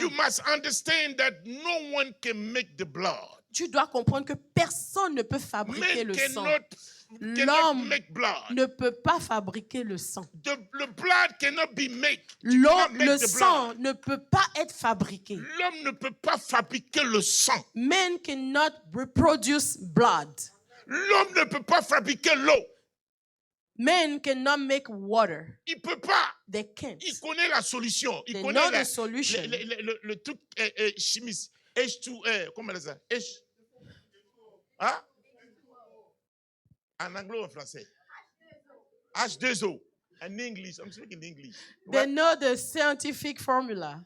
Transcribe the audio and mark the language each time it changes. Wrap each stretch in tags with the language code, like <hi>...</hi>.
<en>You must understand that no one can make the blood.</en> <fr>tu dois comprendre que personne ne peut fabriquer</fr> <en>Man</en> <fr>le sang.</fr> <en>cannot</en> <fr>L'homme</fr> <en>make blood.</en> <fr>ne peut pas fabriquer le sang.</fr> <en>The blood cannot be made. You cannot make</en> <fr>Le</fr> <en>the</en> <fr>sang</fr> <en>blood.</en> <fr>ne peut pas être fabriqué. L'homme ne peut pas fabriquer le sang.</fr> <en>Men cannot reproduce blood.</en> <fr>L'homme ne peut pas fabriquer l'eau.</fr> <en>Men cannot make water.</en> <fr>Il peut pas.</fr> <en>They can't.</en> <fr>Il connaît la solution. Il</fr> <en>They</en> <fr>connaît</fr> <en>know the solution.</en> <fr>le truc chimiste. H2, comment on dit ça? H. Hein? En anglais ou en français? H2O.</fr> <en>In English, I'm speaking English. They know the scientific formula.</en>